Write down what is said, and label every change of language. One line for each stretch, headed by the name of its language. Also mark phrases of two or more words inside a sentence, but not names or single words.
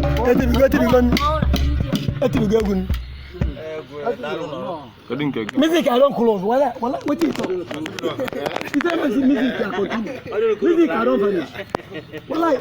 Igbo: Etibigo, etibigo, etibigo egwu n-, Kedu nke gị?
Nigerian Pidgin: music I don close. Wala, wala, wetin you talk? You tell me say music I continue. Music I don finish. Wala,